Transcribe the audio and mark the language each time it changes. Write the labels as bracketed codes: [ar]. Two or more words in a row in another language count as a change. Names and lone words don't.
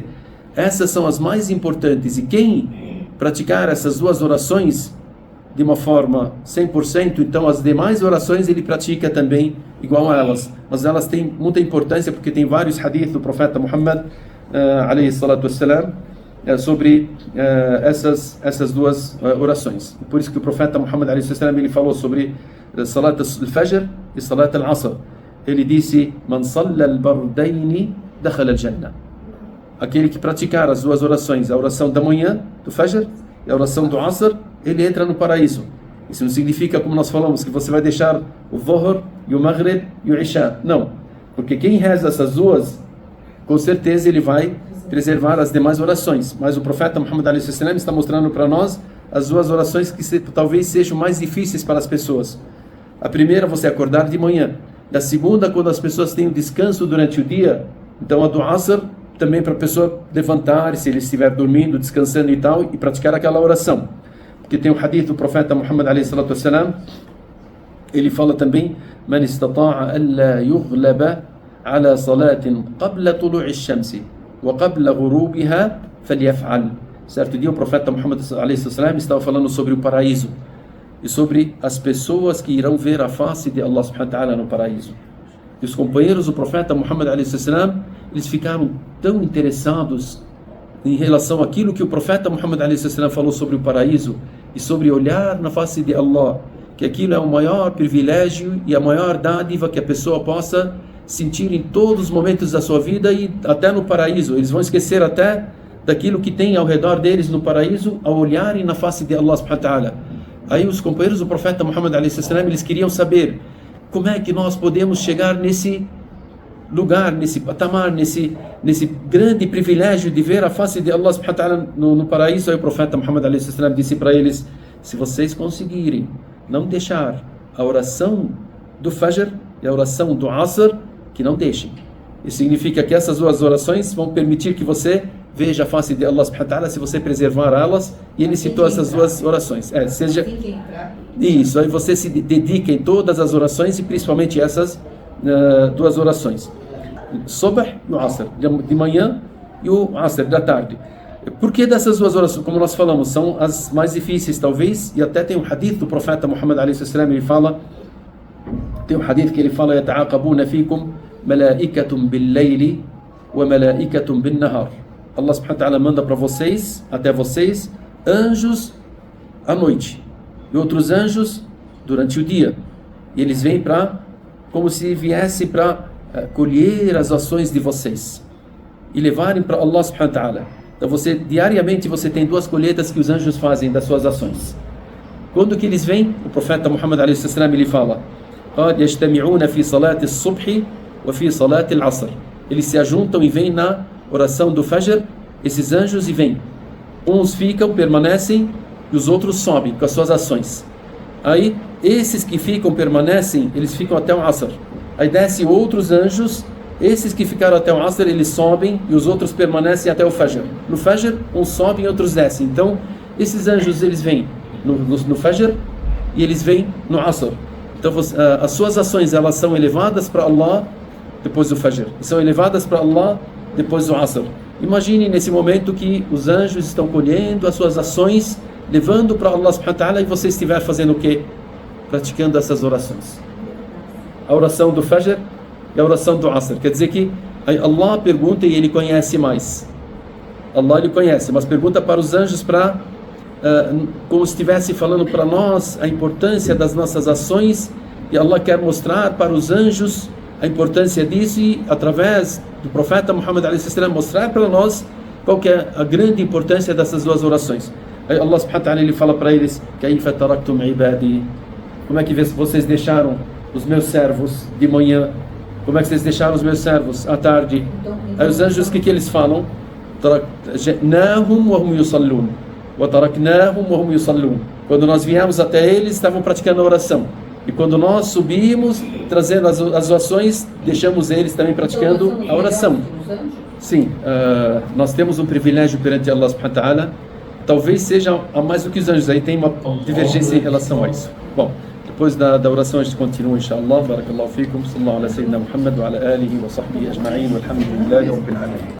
[pt] Essas são as mais importantes, e quem praticar essas 2 orações de uma forma 100%, então as demais orações ele pratica também igual a elas. Mas elas têm muita importância porque tem vários hadiths do profeta Muhammad [ar] عليه الصلاة والسلام [pt] sobre essas 2 orações. Por isso que o profeta Muhammad [ar] عليه الصلاة والسلام [pt] ele falou sobre [ar] صلاة الفجر [pt] e [ar] صلاة العصر. [pt] Ele disse: [ar] من صلى البردين دخل الجنة. [pt] Aquele que praticar as 2 orações, a oração da manhã, do fajr, e a oração do asr, ele entra no paraíso. Isso não significa, como nós falamos, que você vai deixar o Dhuhr e o Maghrib e o Isha. Não. Porque quem reza essas 2, com certeza ele vai preservar as demais orações. Mas o profeta Muhammad a.s. está mostrando para nós as 2 orações que talvez sejam mais difíceis para as pessoas. A primeira, você acordar de manhã. E a segunda, quando as pessoas têm um descanso durante o dia. Então a do Asr, também para a pessoa levantar, se ele estiver dormindo, descansando e tal, e praticar aquela oração. Porque tem um hadith do profeta Muhammad a.s. ele fala também: [ar] من استطاع أن لا يغلب على صلاة قبل طلوع الشمس وقبل غروبها فليفعل. [pt] Certo dia o profeta Muhammad a.s. estava falando sobre o paraíso e sobre as pessoas que irão ver a face de Allah [ar] سبحانه وتعالى [pt] no paraíso. E os companheiros do profeta Muhammad a.s. eles ficaram tão interessados em relação àquilo que o profeta Muhammad a.s. falou sobre o paraíso e sobre olhar na face de Allah, que aquilo é o maior privilégio e a maior dádiva que a pessoa possa sentir em todos os momentos da sua vida e até no paraíso. Eles vão esquecer até daquilo que tem ao redor deles no paraíso ao olharem na face de Allah [ar] سبحانه وتعالى. [pt] Aí os companheiros do profeta Muhammad a.s. eles queriam saber como é que nós podemos chegar nesse lugar, nesse patamar, nesse grande privilégio de ver a face de Allah [ar] سبحانه وتعالى [pt] no paraíso. Aí o profeta Muhammad a.s. disse para eles: se vocês conseguirem não deixar a oração do Fajr e a oração do Asr, que não deixem. Isso significa que essas 2 orações vão permitir que você veja a face de Allah [ar] سبحانه وتعالى [pt] se você preservar elas. E ele citou essas 2 orações. Seja isso, aí você se dedica em todas as orações e principalmente essas 2 orações. Subh e o Asr, de manhã, e o Asr, da tarde. Por que dessas 2 orações? Como nós falamos, são as mais difíceis talvez, e até tem um hadith do profeta Muhammad a.s. ele fala, tem um hadith que ele fala: [ar] يَتَعَاقَبُونَ فِيكُمْ مَلَائِكَةٌ بِاللَّيْلِ وَمَلَائِكَةٌ بِالنَّهَارِ. [pt] Allah [ar] سبحانه وتعالى [pt] manda para vocês, até vocês, anjos à noite e outros anjos durante o dia. E eles vêm como se viesse para colher as ações de vocês e levarem para Allah [ar] سبحانه وتعالى. [pt] Então diariamente você tem 2 colheitas que os anjos fazem das suas ações. Quando que eles vêm? O profeta Muhammad a.s. ele fala: [ar] قَدْ يَجْتَمِعُونَ فِي صَلَاةِ الصُّبْحِ وَفِي صَلَاةِ الْعَصْرِ. [pt] Eles se ajuntam e vêm na oração do Fajr, esses anjos, e vêm. Uns ficam, permanecem, e os outros sobem com as suas ações. Aí, esses que ficam, permanecem, eles ficam até o Asr. Aí descem outros anjos, esses que ficaram até o Asr, eles sobem, e os outros permanecem até o Fajr. No Fajr, uns sobem e outros descem. Então, esses anjos, eles vêm no Fajr, e eles vêm no Asr. Então, as suas ações, elas são elevadas para Allah depois do Fajr. E são elevadas para Allah depois do Asr. Imagine nesse momento que os anjos estão colhendo as suas ações, levando para Allah [ar] سبحانه وتعالى, [pt] e você estiver fazendo o quê? Praticando essas orações. A oração do Fajr e a oração do Asr. Quer dizer que Aí Allah pergunta e Ele conhece mais. Allah Ele conhece, mas pergunta para os anjos para como se estivesse falando para nós a importância das nossas ações, e Allah quer mostrar para os anjos a importância disso, e através do profeta Muhammad a.s. mostrar para nós qual que é a grande importância dessas duas orações. Aí Allah [ar] سبحانه وتعالى [pt] ele fala para eles: [ar] كيف تركتم عبادي, [pt] como é que vocês deixaram os meus servos de manhã? Como é que vocês deixaram os meus servos à tarde? Aí os anjos, o que eles falam? [ar] تركناهم وهم يصلون وتركناهم وهم يصلون. [pt] Quando nós viemos até eles, estavam praticando a oração. E quando nós subimos, trazendo as ações, deixamos eles também praticando a oração. Sim, nós temos um privilégio perante Allah [ar] سبحانه وتعالى. [pt] Talvez seja a mais do que os anjos. Aí tem uma divergência em relação a isso. Bom, depois da oração a gente continua, inshallah. [ar] بارك الله فيكم. صلى الله على سيدنا محمد وعلى آله وصحبه أجمعين. والحمد لله رب العالمين.